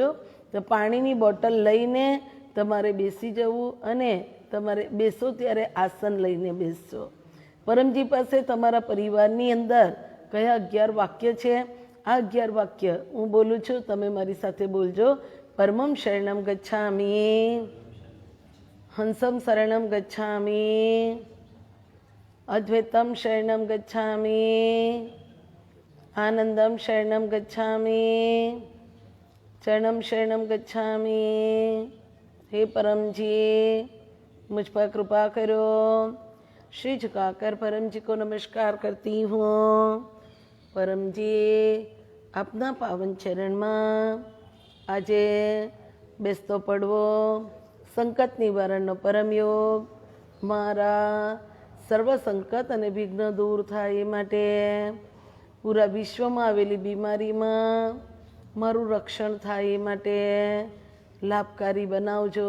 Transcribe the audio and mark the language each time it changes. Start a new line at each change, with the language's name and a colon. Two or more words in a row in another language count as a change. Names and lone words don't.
Gujarati: તો પાણીની બોટલ લઈને તમારે બેસી જવું અને તમારે બેસો ત્યારે આસન લઈને બેસજો. પરમજી પાસે તમારા પરિવારની અંદર કયા 11 વાક્ય છે, આ 11 વાક્ય હું બોલું છું, તમે મારી સાથે બોલજો.
Sanskrit: परमं शरणम गच्छामि, हंसम शरणम गच्छामि, अद्वैतम शरणम गच्छामि, आनंदम शरणम गच्छामि, चरणम शरणम गच्छामि.
Hindi: हे परमजी, मुझ पर कृपा करो. श्री झुकाकर परमजी को नमस्कार करती हूँ. परमजी अपना पावन चरण में
Gujarati: આજે બેસતો પડવો સંકટ નિવારણનો પરમયોગ, મારા સર્વ સંકટ અને વિઘ્ન દૂર થાય એ માટે પૂરા વિશ્વમાં આવેલી બીમારીમાં મારું રક્ષણ થાય એ માટે લાભકારી બનાવજો.